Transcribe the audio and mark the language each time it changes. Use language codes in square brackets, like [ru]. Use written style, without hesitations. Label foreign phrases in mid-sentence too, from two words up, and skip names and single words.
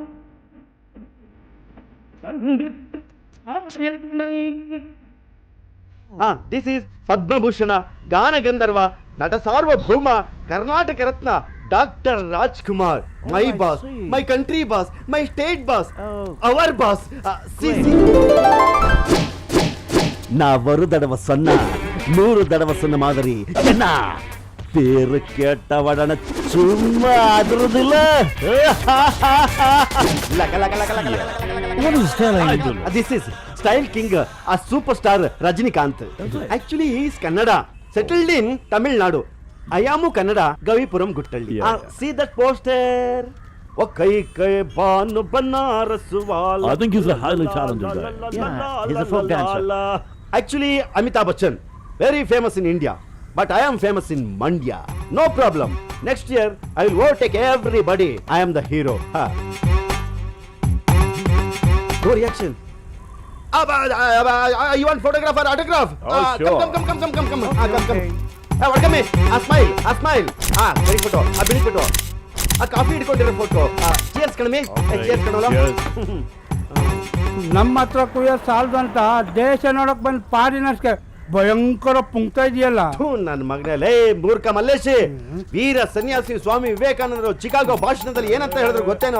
[en] This is [kn] ಪದ್ಮಭೂಷಣ, ಗಾನಗಂಧರ್ವ, ನಟ ಸಾರ್ವಭೌಮ, ಕರ್ನಾಟಕ ರತ್ನ ಡಾಕ್ಟರ್ ರಾಜ್ಕುಮಾರ್. [en] My boss, my country boss, my state boss, our boss. [ta] ஒரு தடவை சொன்னா 100 தடவை சொன்ன மாதிரி என்ன பேரு கேட்டவடன சும்மா அதிரதில்ல. [en] This is Style King, the Super Star Rajinikanth. Actually is Kannada, settled in Tamil Nadu. I am Kannada, Gavipuram Guttahalli. See that poster. ಓ ಕೈ ಕೈ ಬಾನು ಬನಾರಸ್ ವಾಲ. I think he's a highly talented guy. Yeah, he's a folk dancer. Actually, Amitabh Bachchan, very famous in India, but I am famous in Mandya. No problem. Next year, I will overtake everybody. I am the hero. No reaction. You want photograph or autograph? sure. Come. Welcome me. Smile. Big photo. Big photo. [kn] Coffee ಹಿಡ್ಕೊಂಡಿರೋ ಫೋಟೋ. Cheers ಕಣಮಿ. Cheers ಕಣೋಲ. ನಮ್ಮ ಹತ್ರ ಕುಯ್ಯೋ ಸಾಲದಂತ ದೇಶ ನೋಡಕ್ ಬಂದ್ ಫಾರಿನರ್ಸ್ಗೆ ಭಯಂಕರ ಪುಂಕ್ತಾ ಇದೆಯಲ್ಲ. ನನ್ನ ಮಗನೇ ಮೂರ್ಖ ಮಲ್ಲೇಶಿ. ವೀರ ಸನ್ಯಾಸಿ ಸ್ವಾಮಿ ವಿವೇಕಾನಂದರು ಚಿಕಾಗೋ ಭಾಷಣದಲ್ಲಿ ಏನಂತ ಹೇಳಿದ್ರು ಗೊತ್ತೇನೋ?